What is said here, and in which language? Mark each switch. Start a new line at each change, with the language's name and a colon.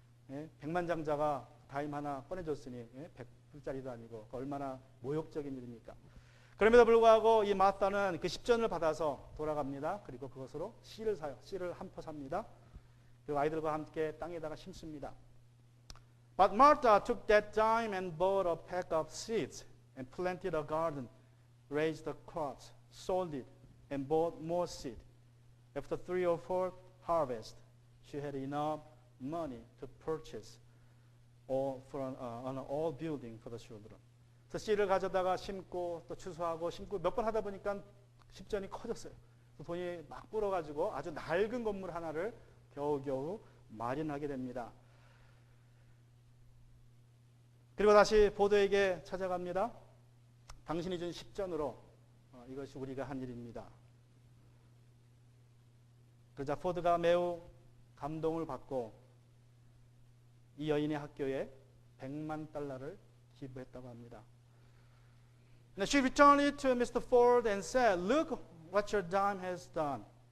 Korean: 예? 백만장자가 다임 하나 꺼내줬으니 100불짜리도 아니고 얼마나 모욕적인 일입니까? 그럼에도 불구하고 이 마타는 그 10전을 받아서 돌아갑니다. 그리고 그것으로 씨를 사요. 씨를 한 포 삽니다. 그리고 아이들과 함께 땅에다가 심습니다.
English: But Martha took that dime and bought a pack of seeds and planted a garden, raised the crops, sold it, and bought more seed. After 3 or 4 harvests, she had enough money to purchase an all building for the children.
Korean: 그래서 씨를 가져다가 심고 또 추수하고 심고 몇 번 하다 보니까 10전이 커졌어요. 돈이 막 불어가지고 아주 낡은 건물 하나를 겨우겨우 마련하게 됩니다. 그리고 다시 포드에게 찾아갑니다. 당신이 준 10전으로 이것이 우리가 한 일입니다. 그러자 포드가 매우 감동을 받고 이 여인의 학교에 100만 달러를 기부했다고 합니다.
English: Now she returned it to Mr. Ford and said, "Look what your dime has done.